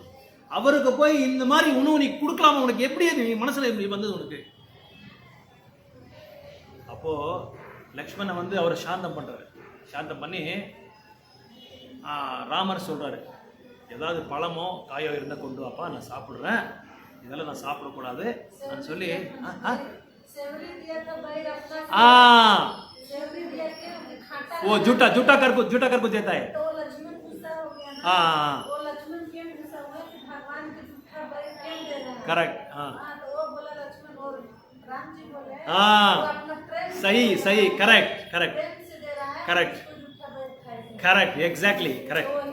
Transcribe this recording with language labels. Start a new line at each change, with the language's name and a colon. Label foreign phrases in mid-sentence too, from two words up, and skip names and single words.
Tamil: அவருக்கு போய் இந்த மாதிரி உணவு நீ கொடுக்கலாமா, உனக்கு எப்படி நீ மனசுல எப்படி வந்தது உனக்கு? அப்போ லக்ஷ்மணன் வந்து அவரை சாந்தம் பண்றாரு. சாந்தம் பண்ணி ராமர் சொல்றாரு, ஏதாவது பழமோ காயோ இருந்தால் கொண்டு வாப்பா, நான் சாப்பிட்றேன், இதெல்லாம் நான் சாப்பிடக்கூடாது நான் சொல்லி
Hindi: वो झूठा कर कुछ देता है.
English: करेक्ट. सही correct exactly correct.